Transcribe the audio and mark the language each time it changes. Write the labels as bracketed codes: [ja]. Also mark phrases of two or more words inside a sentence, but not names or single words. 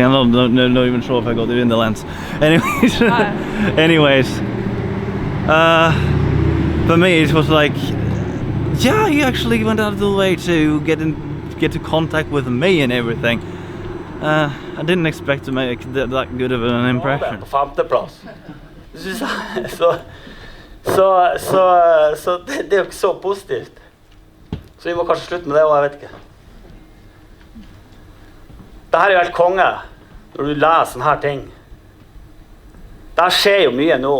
[en] I'm not even sure if I got it in the lens. Anyways, anyways, for me it was like, yeah, he actually went out of the way to get to contact with me and everything. I didn't expect to make that good of an impression. [no] På femteplass. Så det er jo ikke så positivt. Så vi må kanskje slutte med det, og jeg vet ikke. Dette er jo helt konge, når du leser sånne her ting. Det skjer jo mye nå.